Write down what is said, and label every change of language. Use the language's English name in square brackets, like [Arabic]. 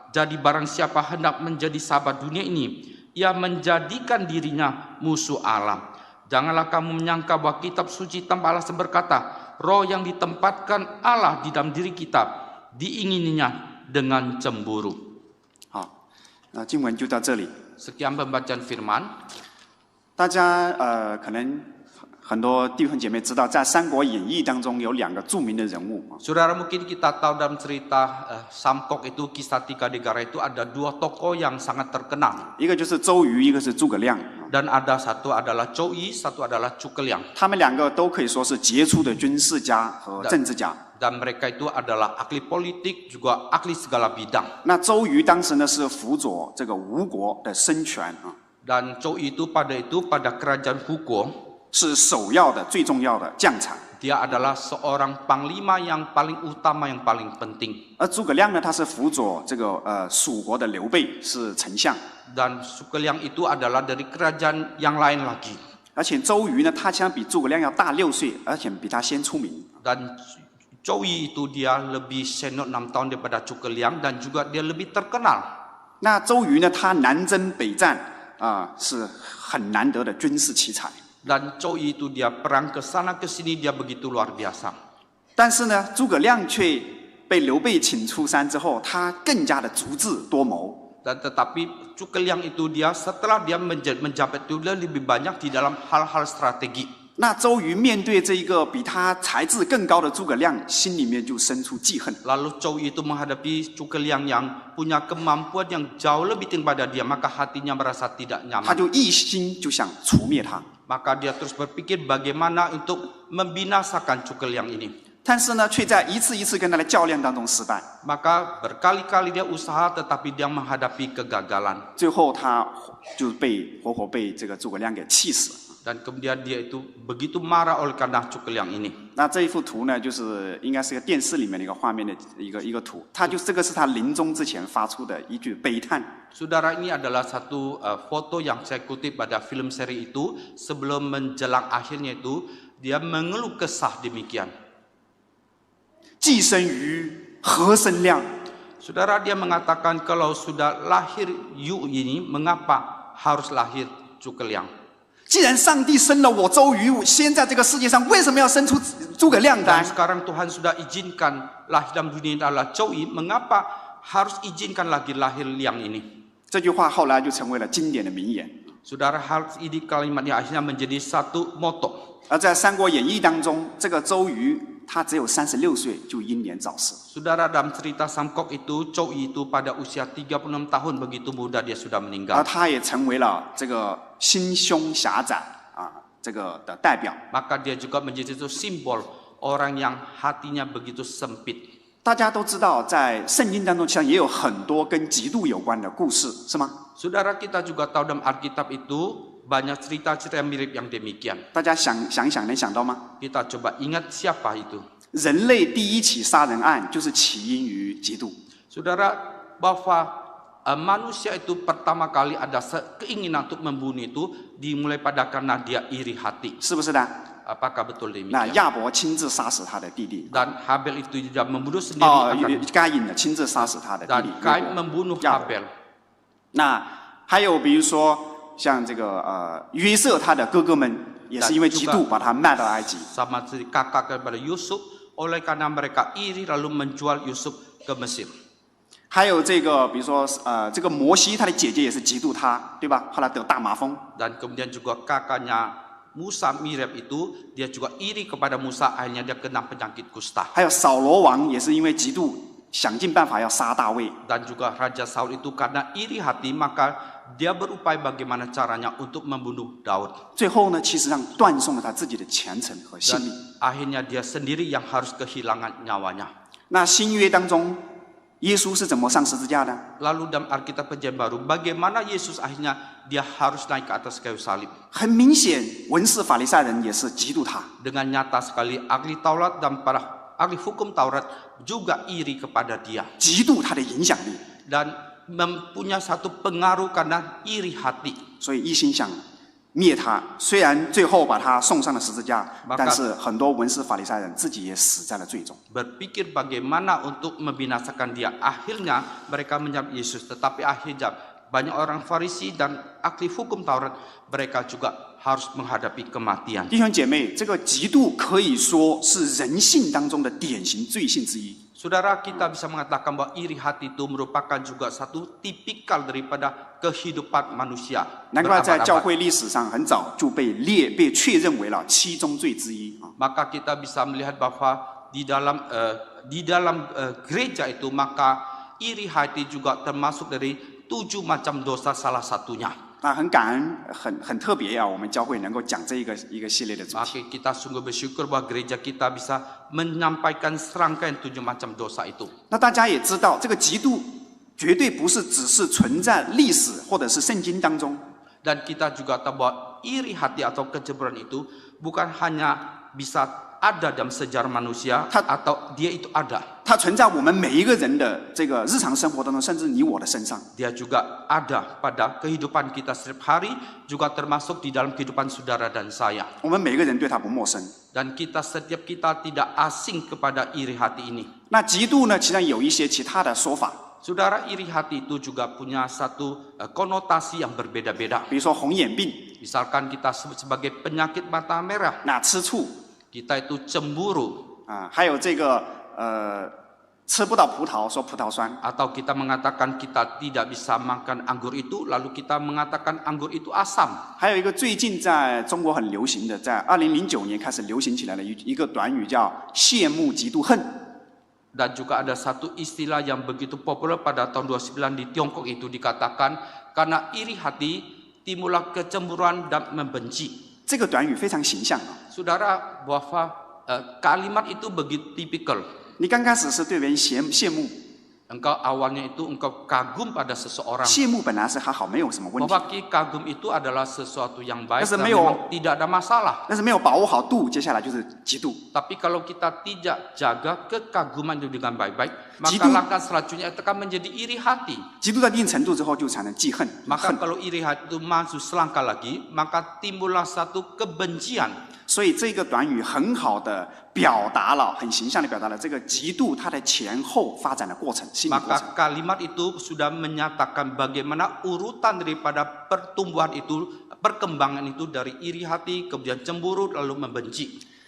[Indonesian] Jadi barang siapa hendak menjadi sahabat dunia ini, ia menjadikan dirinya musuh Allah. Janganlah kamu menyangka bahwa kitab suci tanpa alasan berkata, roh yang ditempatkan Allah di dalam diri kita diingininya dengan cemburu. [Chinese] 好，那经文就到这里。 [Indonesian] Sekian pembacaan firman. [Chinese] 大家可能很多弟兄姐妹知道，在《三国演义》当中有2个著名的人物。 [Indonesian] Saudara, mungkin kita tahu dalam cerita Samkok itu, kisah 3 negara itu ada 2 tokoh yang sangat terkenal. [Chinese] 一个就是周瑜，一个是诸葛亮。 [Indonesian] Dan ada satu adalah Zhou Yi, satu adalah Zhuge Liang. [Chinese] 他们2个都可以说是杰出的军事家和政治家。 [Indonesian] Dan mereka itu adalah ahli politik, juga ahli segala bidang. [Chinese] 那周瑜当时呢是辅佐这个吴国的生权啊， [Indonesian] Dan Zhou Yi itu pada kerajaan Hugo, [Chinese] 是首要的、最重要的将才。 [Indonesian] dia adalah seorang panglima yang paling utama, yang paling penting. [Chinese] 而诸葛亮呢，他是辅佐这个蜀国的刘备，是丞相。 [Indonesian] Dan Zhuge Liang itu adalah dari kerajaan yang lain lagi. [Chinese] 而且周瑜呢，他相比诸葛亮要大6岁，而且比他先出名。 [Indonesian] Dan Zhou Yi itu dia lebih senior 6 tahun daripada Zhuge Liang dan juga dia lebih terkenal. [Chinese] 那周瑜呢，他南征北战是很难得的军事奇才。 [Indonesian] Dan Zhou Yi itu dia perang ke sana ke sini, dia begitu luar biasa. [Chinese] 但是呢，诸葛亮却被刘备请出山之后，他更加的足智多谋。 [Indonesian] Dan tetapi Zhuge Liang itu dia setelah dia menjabat itu dia lebih banyak di dalam hal-hal strategi. [Chinese] 那周瑜面对这一个比他才智更高的诸葛亮，心里面就生出记恨。 [Indonesian] Lalu Zhou Yi itu menghadapi Zhuge Liang yang punya kemampuan yang jauh lebih tinggi pada dia, maka hatinya merasa tidak [Chinese] 他 [Indonesian] nyaman. [Chinese] 就一心就想除灭他。 [Indonesian] Maka dia terus berpikir bagaimana untuk membinasakan Zhuge Liang ini. [Chinese] 但是呢，却在一次一次跟他的较量当中失败。 [Indonesian] Maka berkali-kali dia usaha tetapi dia menghadapi kegagalan. [Chinese] 最后他就活活被这个诸葛亮给气死了。 [Indonesian] Dan kemudian dia itu begitu marah oleh karena Zhuge Liang ini. [Chinese] 那这一幅图呢，就是应该是个电视里面的一个画面的一个图，这个是他临终之前发出的一句悲叹。 [Indonesian] Saudara, ini adalah satu foto yang saya kutip pada film seri itu. Sebelum menjelang akhirnya itu, dia mengeluh kesah demikian. [Chinese] 既生瑜，何生亮？ [Indonesian] Saudara, dia mengatakan kalau sudah lahir Yu ini, mengapa harus lahir Zhuge Liang? [Chinese] 既然上帝生了我周瑜，先在这个世界上，为什么要生出诸葛亮 [Indonesian] Dan [Chinese] 来？ [Indonesian] sekarang Tuhan sudah izinkan lahir dalam dunia adalah Zhou Yi, mengapa harus izinkan lagi lahir Liang ini? [Chinese] 这句话后来就成为了经典的名言。 [Indonesian] Saudara, hal ini kalimatnya akhirnya menjadi satu moto. [Chinese] 而在《三国演义》当中，这个周瑜他只有36岁就英年早逝。 [Indonesian] Saudara, dalam cerita Samkok itu, Zhou Yi itu pada usia 36 tahun begitu muda dia sudah [Chinese] 而 [Indonesian] meninggal. [Chinese] 他也成为了这个心胸狭窄这个的代表。 [Indonesian] Maka dia juga menjadi itu simbol orang yang hatinya begitu sempit. [Chinese] 大家都知道，在圣经当中，其实也有很多跟嫉妒有关的故事，是吗？ [Indonesian] Saudara, kita juga tahu dalam Alkitab itu banyak cerita-cerita yang mirip yang demikian. [Chinese] 大家想一想，能想到吗？ [Indonesian] Kita coba ingat siapa itu. [Chinese] 人类第一起杀人案就是起因于嫉妒。 [Indonesian] Saudara, bahwa manusia itu pertama kali ada keinginan untuk membunuh itu dimulai pada karena dia iri hati. [Chinese] 是不是的？ [Indonesian] Apakah betul [Chinese] 那 [Indonesian] demikian? [Chinese] 亚伯亲自杀死他的弟弟， [Indonesian] Dan Habel itu dia membunuh sendiri. [Chinese] 该隐呢亲自杀死他的弟 [Indonesian] Dan [Chinese] 弟。 [Indonesian] Kain membunuh Habel. [Chinese] 那还有比如说像这个约瑟他的哥哥们，也是因为嫉妒把他卖到埃及。 [Indonesian] Sama seperti kakak kepada Yusuf, oleh karena mereka iri lalu menjual Yusuf ke Mesir. [Chinese] 还有这个，比如说这个摩西他的姐姐也是嫉妒他，对吧？后来得大麻风。 [Indonesian] Dan kemudian juga kakaknya Musa, Miriam itu dia juga iri kepada Musa, akhirnya dia kena penyakit kusta. [Chinese] 还有扫罗王也是因为嫉妒，想尽办法要杀大卫。 [Indonesian] Dan juga Raja Saul itu karena iri hati maka dia berupaya bagaimana caranya untuk membunuh Daud. [Chinese] 最后呢，其实上断送了他自己的前程和性 [Indonesian] Dan [Chinese] 命。 [Indonesian] akhirnya dia sendiri yang harus kehilangan nyawanya. [Chinese] 那新约当中，耶稣是怎么上十字架的？ [Indonesian] Lalu dalam Alkitab Perjanjian Baru, bagaimana Yesus akhirnya dia harus naik ke atas kayu salib? [Chinese] 很明显，文士法利赛人也是嫉妒他。 [Indonesian] Dengan nyata sekali ahli Taurat dan para ahli hukum Taurat juga iri kepada dia [Chinese] 嫉妒他的影响力， [Indonesian] dan mempunyai satu pengaruh karena iri hati. [Chinese] 所以一心想灭他。虽然最后把他送上了十字架， [Indonesian] Maka- [Chinese] 但是很多文士法利赛人自己也死在了罪中。 [Indonesian] Berpikir bagaimana untuk membinasakan dia. Akhirnya mereka menyerang Yesus, tetapi akhirnya banyak orang Farisi dan ahli hukum Taurat mereka juga harus menghadapi kematian. [Chinese] 弟兄姐妹，这个嫉妒可以说是人性当中的典型罪性之一。 [Indonesian] Saudara, kita bisa mengatakan bahwa iri hati itu merupakan juga satu tipikal daripada kehidupan manusia. [Chinese] 难怪在教 [Indonesian] berabad-abad. [Chinese] 会历史上很早就被确认为了七宗罪之一啊。 [Indonesian] Maka kita bisa melihat bahwa di dalam gereja itu maka iri hati juga termasuk dari 7 macam dosa salah satunya. [Chinese] 那很感恩，很特别啊！我们教会能够讲这一个系列的主题。 [Indonesian] Maka kita sungguh bersyukur bahwa gereja kita bisa menyampaikan serangkaian 7 macam dosa itu. [Chinese] 那大家也知道，这个嫉妒绝对不是只是存在历史或者是圣经当中， [Indonesian] Dan kita juga tahu bahwa iri hati atau kecemburuan itu bukan hanya bisa ada dalam sejarah manusia atau dia itu ada. [Chinese] 它存在我们每一个人的这个日常生活当中，甚至你我的身上。 [Indonesian] Dia juga ada pada kehidupan kita setiap hari, juga termasuk di dalam kehidupan saudara dan saya. [Chinese] 我们每一个人对它不陌生。 [Indonesian] Dan setiap kita tidak asing kepada iri hati ini. [Chinese] 那嫉妒呢，其实有一些其他的说法， [Indonesian] Saudara, iri hati itu juga punya satu konotasi yang berbeda-beda. [Chinese] 比如说红眼病， [Indonesian] Misalkan kita sebut sebagai penyakit mata merah, [Chinese] 那吃醋 [Indonesian] kita itu cemburu, [Chinese] 啊，还有这个吃不到葡萄说葡萄酸， [Indonesian] atau kita mengatakan kita tidak bisa makan anggur itu, lalu kita mengatakan anggur itu asam. [Chinese] 还有一个最近在中国很流行的，在2009年开始流行起来的一个短语叫羡慕嫉妒恨。 [Indonesian] Dan juga ada satu istilah yang begitu populer pada tahun 29 di Tiongkok itu dikatakan karena iri hati timbullah kecemburuan dan membenci. [Chinese] 这个短语非常形象啊！ [Indonesian] Saudara, bahwa kalimat itu begitu tipikal. [Chinese] 你刚开始是对人羡慕， [Indonesian] Engkau awalnya itu engkau kagum pada seseorang. [Chinese] 羡慕本来是还好，没有什么问题， [Indonesian] Bahwa kagum itu adalah sesuatu yang baik dan Tapi memang tidak ada masalah. [Chinese] 但是没有把握好度，接下来就是嫉妒。 [Indonesian] Tapi kalau kita tidak jaga kekaguman itu dengan baik-baik, maka Jitu- langkah selanjutnya itu akan menjadi iri hati. [Chinese] 嫉妒到一定程度之后，就产生记恨、 [Indonesian] Maka [Chinese] 恨。 [Indonesian] kalau iri hati itu masuk selangkah lagi, maka timbullah satu kebencian. [Chinese] 所以这个短语很好的表达了，很形象的表达了这个嫉妒它的前后发展的过程、心理过程。 [Indonesian] Maka kalimat itu sudah menyatakan bagaimana urutan daripada pertumbuhan itu, perkembangan itu dari iri hati, kemudian cemburu, lalu membenci.